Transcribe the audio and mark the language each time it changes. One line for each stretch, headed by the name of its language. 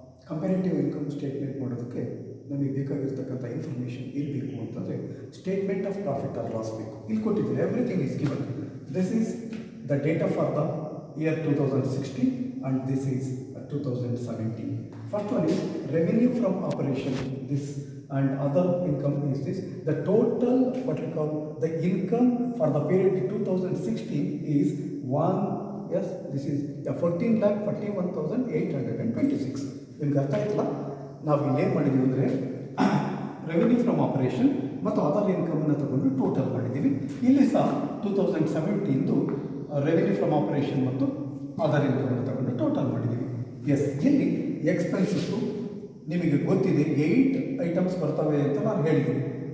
Kannada: Comparative income statement ಮಾಡೋದಕ್ಕೆ ನಮಗೆ ಬೇಕಾಗಿರ್ತಕ್ಕಂಥ ಇನ್ಫಾರ್ಮೇಷನ್ ಇರಬೇಕು ಅಂತಂದರೆ statement of profit or loss ಬೇಕು. ಇಲ್ಲಿ ಕೊಟ್ಟಿದ್ದೀವಿ,
English: Everything is given. This is the data for the year 2016 and this is 2017. First one is revenue from operation, this, and other income is this. The total, what we call the income for the period 2016 is 1, yes, this is 14,41,826.
Kannada: ನಿಮ್ಗೆ ಅರ್ಥ ಆಯ್ತಲ್ಲ? ನಾವು ಇಲ್ಲೇನು ಮಾಡಿದ್ದೀವಿ ಅಂದರೆ revenue from operation ಮತ್ತು other ಇನ್ಕಮನ್ನು ತಗೊಂಡು total ಮಾಡಿದ್ದೀವಿ. ಇಲ್ಲಿ ಸಹ 2017ದು ರೆವಿನ್ಯೂ ಫ್ರಮ್ ಆಪರೇಷನ್ ಮತ್ತು ಅದರ್ ಇನ್ಕಮನ್ನು ತಗೊಂಡು ಟೋಟಲ್ ಮಾಡಿದ್ದೀವಿ. ಎಸ್, ಇಲ್ಲಿ ಎಕ್ಸ್ಪೆನ್ಸಸ್ಸು ನಿಮಗೆ ಗೊತ್ತಿದೆ 8 ಐಟಮ್ಸ್ ಬರ್ತವೆ ಅಂತ ನಾನು ಹೇಳಿದ್ದೀನಿ.